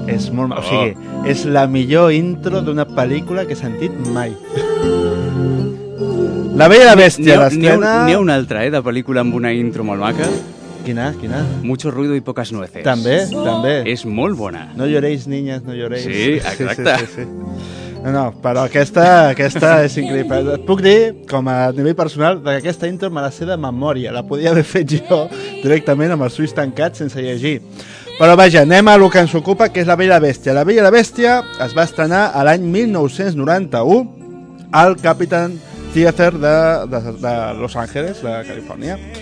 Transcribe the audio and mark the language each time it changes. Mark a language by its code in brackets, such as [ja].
[ca] És molt maco. O sigui, és la millor intro d'una pel·lícula que he sentit mai. La Bella i la Bèstia, l'estrena... N'hi ha una altra, de pel·lícula amb una intro molt maca. Quina? [es] Mucho ruido y pocas nueces. [ca] També. És molt bona. [es] No lloreis, niñas, no lloreis. [ca] Sí, exacte. Sí. No, però aquesta és increïble. Et puc dir, com a nivell personal, que aquesta intro me la sé de memòria. La podia haver fet jo directament amb els ulls tancats sense llegir. Però vaja, anem a el que ens ocupa, que és La Bella i la Bèstia. La Bella i la Bèstia es va estrenar a l'any 1991 al Capitan Theater de Los Angeles, de Califòrnia.